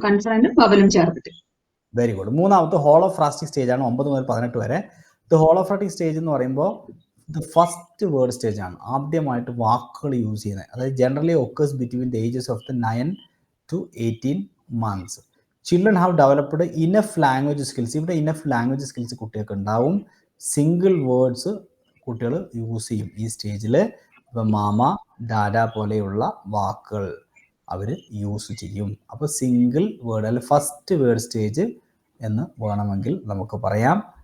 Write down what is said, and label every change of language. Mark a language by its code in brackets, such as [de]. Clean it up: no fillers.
[ml] കൺസണന്റും വവലും ചേർത്തിട്ട്. [en] Very good. [ml] മൂന്നാമത്തെ ഹോളോഫ്രാസ്റ്റിക് stage ആണ്. 9 മുതൽ 18 വരെ. ഹോളോഫ്രാസ്റ്റിക് സ്റ്റേജ് എന്ന് പറയുമ്പോൾ ഫസ്റ്റ് വേർഡ് സ്റ്റേജ് ആണ്. ആദ്യമായിട്ട് വാക്കുകൾ യൂസ് ചെയ്യുന്നത്. അതായത് [en] Generally occurs between the ages of the 9 to 18 months. Children have developed enough language skills. [ml] ഇവിടെ ഇനഫ് ലാംഗ്വേജ് സ്കിൽസ് കുട്ടികൾക്ക് ഉണ്ടാവും. സിംഗിൾ വേർഡ്സ് കുട്ടികൾ യൂസ് ചെയ്യും ഈ സ്റ്റേജിൽ. ഇപ്പം മാമ, ഡാഡ പോലെയുള്ള വാക്കുകൾ അവർ യൂസ് ചെയ്യും. അപ്പോൾ സിംഗിൾ വേർഡ് അല്ലെങ്കിൽ ഫസ്റ്റ് വേർഡ് സ്റ്റേജ് എന്ന് വേണമെങ്കിൽ നമുക്ക് പറയാം.